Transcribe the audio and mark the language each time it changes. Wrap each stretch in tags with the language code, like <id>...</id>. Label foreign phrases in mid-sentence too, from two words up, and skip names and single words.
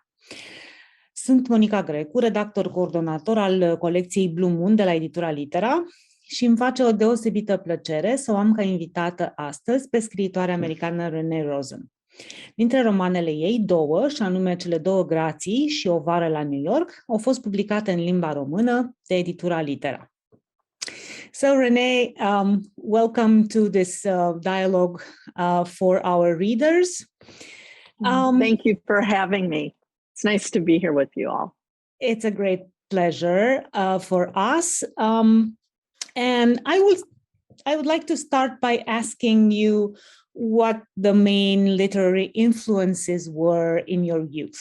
<ro>Sunt Monica Grecu, redactor coordonator al colecției Untitled de la editura Litera și îmi face o deosebită plăcere să o am ca invitată astăzi pe scriitoarea americană Renée Rosen. Dintre romanele ei, două, și anume Cele două grații și O vară la New York, au fost publicate în limba română de editura Litera.</ro> <en>So, Renée, welcome to this dialogue for our readers. Thank you for having me. It's nice to be here with you all. It's a great pleasure for us. And I would like to start by asking you what the main literary influences were in your youth.</en>